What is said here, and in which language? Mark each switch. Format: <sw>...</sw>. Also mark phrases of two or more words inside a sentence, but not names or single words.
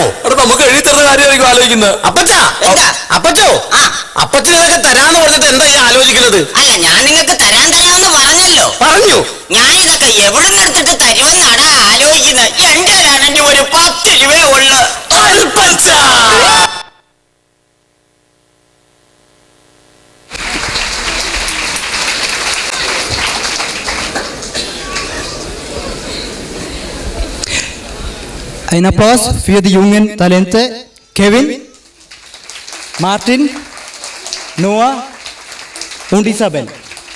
<ml>എടാ, നമുക്ക് എഴുതി തരുന്ന കാര്യമായിരിക്കും ആലോചിക്കുന്നത്. അപ്പച്ചോ, അപ്പച്ചൻ ഇതൊക്കെ തരാന്ന് പറഞ്ഞിട്ട് എന്താ ഈ ആലോചിക്കുന്നത്? അല്ല, ഞാൻ നിങ്ങൾക്ക് തരാമെന്ന് പറഞ്ഞല്ലോ. പറഞ്ഞു. ഞാൻ ഇതൊക്കെ എവിടെ നിന്ന് എടുത്തിട്ട് തരുമെന്നാടാ ആലോചിക്കുന്നത്. എന്റെ ആണെങ്കിൽ ഒരു 10 രൂപയേ ഉള്ളു.</ml> <de>Ein Applaus für die jungen Talente Kevin, Martin, Noah und Isabel.</de>